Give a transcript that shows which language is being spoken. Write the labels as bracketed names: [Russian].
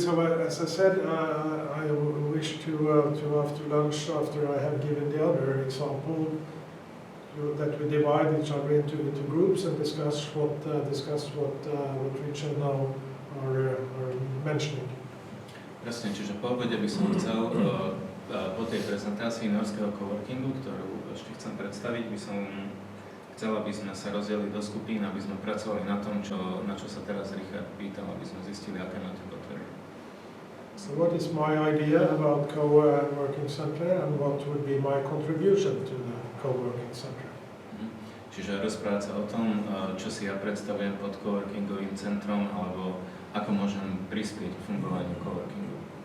[English] So as I said, I wish to after lunch, after I have given the other example, that we divide each other into groups and discuss what Richard now are mentioning. [Slovak] Presne, čiže po obede by som chcel po tej prezentácii nórskeho coworkingu, ktorú ešte chcem predstaviť, by som chcel, aby sme sa rozdelili do skupín, aby sme pracovali na tom, na čo sa teraz Richard pýtal, aby sme zistili, aké máte potreby. [English] So what is my idea about co-working center and what would be my contribution to the co-working center? [Slovak] Čiže rozprávať sa o tom, čo si ja predstavujem pod coworkingovým centrom, alebo ako môžem prispieť k fungovaniu coworkingu.